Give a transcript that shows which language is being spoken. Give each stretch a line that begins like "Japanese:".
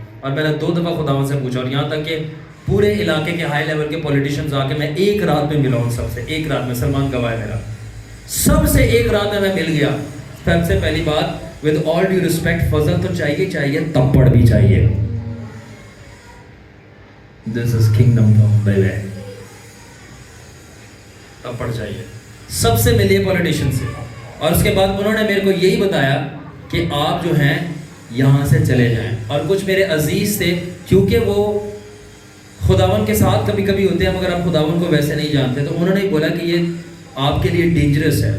Urdu: اور میں نے 2 دفعہ خداوند سے پوچھا، اور یہاں تک کہ پورے علاقے کے ہائی لیول کے پولیٹیشنز آ کے میں ایک رات میں ملا ہوں سب سے. ایک رات میں، سلمان گواہ میرا، سب سے ایک رات میں مل گیا. سب سے پہلی بات
English: with all due respect،
Urdu: فضل تو چاہیے، تپڑ بھی چاہیے.
English: this is kingdom come baby.
Urdu: تپڑ چاہیے. سب سے ملیے پولیٹیشن سے. اور اس کے بعد انہوں نے میرے کو یہی بتایا کہ آپ جو ہیں یہاں سے چلے جائیں. اور کچھ میرے عزیز تھے، کیونکہ وہ خداون کے ساتھ کبھی کبھی ہوتے ہیں مگر ہم خداون کو ویسے نہیں جانتے، تو انہوں نے بولا کہ یہ آپ کے لیے ڈینجرس ہے.